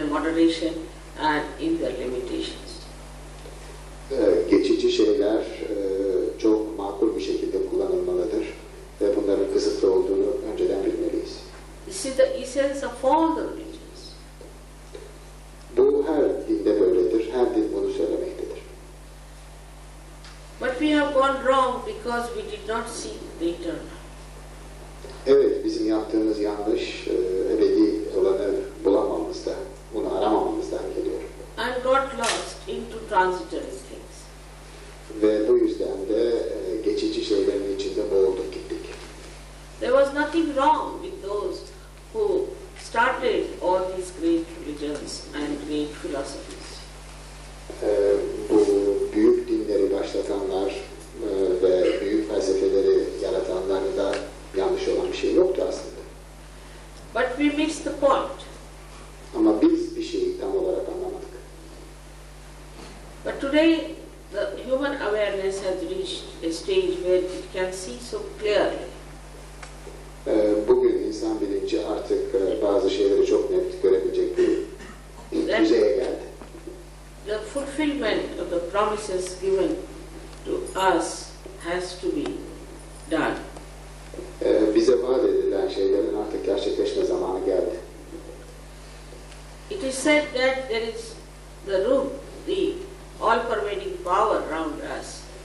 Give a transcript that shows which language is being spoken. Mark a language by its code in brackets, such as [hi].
[en] moderation and in their limitations. [tr] Geçici şeyler çok makul bir şekilde kullanılmalıdır ve bunların kısıtlı olduğunu önceden bilmeliyiz. [en] This is the essence of all the religions. [tr] Bu her dinde böyledir, her din bunu söylemektedir. [en] But we have gone wrong because we did not seek the eternal. [tr] Evet, bizim yaptığımız yanlış, ebedi olanı bulamamızda, bunu aramamamızdan geliyor. [en] And got lost into transitory things. [tr] Ve bu yüzden de geçici şeylerin içinde boğulduk gittik. [en] There was nothing wrong with those who started all these great religions and great philosophies. [tr] Bu büyük dinleri başlatanlar ve büyük felsefeleri yaratanlarda da yanlış olan bir şey yoktu aslında. [en] But we missed the point. [tr] Ama biz bir şeyi tam olarak anlamadık. [en] But today the human awareness has reached a stage where it can see so clearly. [tr] Bugün insan bilinci artık bazı şeyleri çok net görebilecek bir düzeye geldi. [en] The fulfillment of the promises given to us has to be done. [tr] Bize vaat edilen şeylerin artık gerçekleşme zamanı geldi. [en] It is said that there is the root, the all-pervading power around us.